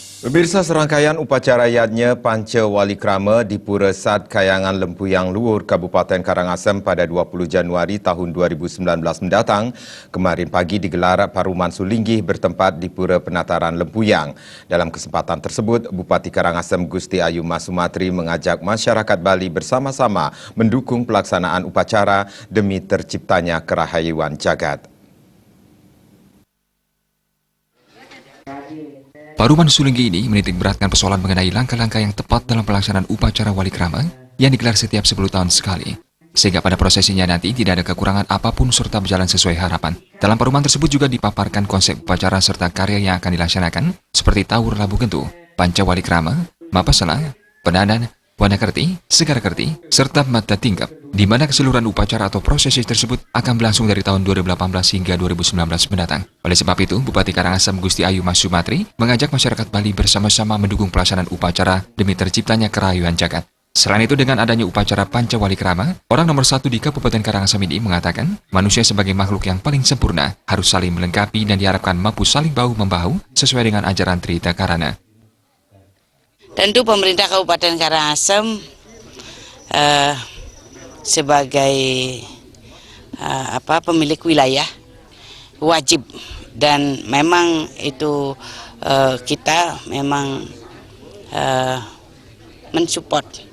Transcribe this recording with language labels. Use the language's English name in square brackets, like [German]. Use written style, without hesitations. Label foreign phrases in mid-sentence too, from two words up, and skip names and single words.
[Indonesian] Pemirsa, serangkaian upacara yadnya Panca Wali Krama di Pura Sad Kayangan Lempuyang Luhur, Kabupaten Karangasem pada 20 Januari tahun 2019 mendatang, kemarin pagi digelar Paruman Sulinggih bertempat di Pura Penataran Lempuyang. Dalam kesempatan tersebut, Bupati Karangasem Gusti Ayu Mas Sumatri mengajak masyarakat Bali bersama-sama mendukung pelaksanaan upacara demi terciptanya kerahayuan jagat. Paruman Sulinggih ini menitik beratkan persoalan mengenai langkah-langkah yang tepat dalam pelaksanaan upacara Wali Krama yang digelar setiap 10 tahun sekali. Sehingga pada prosesinya nanti tidak ada kekurangan apapun serta berjalan sesuai harapan. Dalam paruman tersebut juga dipaparkan konsep upacara serta karya yang akan dilaksanakan seperti Tawur Labu Gentu, Panca Wali Krama, Mapasala, Penanan, Wanakerti, Segarakerti, serta Mata Tingkap, di mana keseluruhan upacara atau prosesi tersebut akan berlangsung dari tahun 2018 hingga 2019 mendatang. Oleh sebab itu, Bupati Karangasem Gusti Ayu Mas Sumatri mengajak masyarakat Bali bersama-sama mendukung pelaksanaan upacara demi terciptanya kerahayuan jagat. Selain itu, dengan adanya upacara Panca Wali Krama, orang nomor 1 di Kabupaten Karangasem ini mengatakan, manusia sebagai makhluk yang paling sempurna harus saling melengkapi dan diharapkan mampu saling bahu-membahu sesuai dengan ajaran Trita Karana. Tentu pemerintah Kabupaten Karangasem sebagai pemilik wilayah wajib, dan memang itu kita memang mensupport